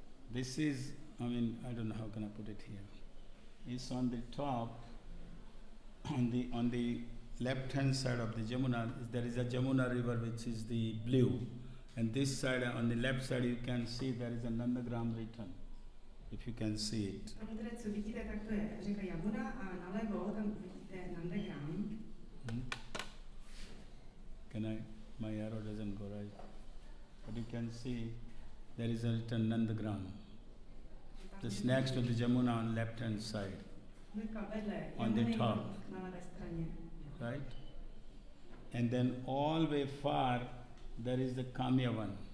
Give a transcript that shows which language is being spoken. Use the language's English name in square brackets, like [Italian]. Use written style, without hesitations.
[English] This is, I don't know how can I put it here. It's on the top, on the left-hand side of the Jamuna, there is a Jamuna river which is the blue. And this side, on the left side, you can see there is a Nandagram written, if you can see it. [Czech] Co vidíte, tak to je řeka Jamuna a nalevo tam vidíte Nandagram. [English] My arrow doesn't go right. But you can see there is a written Nandagram. Just next to the Jamuna on left hand side. On the top. Right? And then all way far there is the Kamyavan.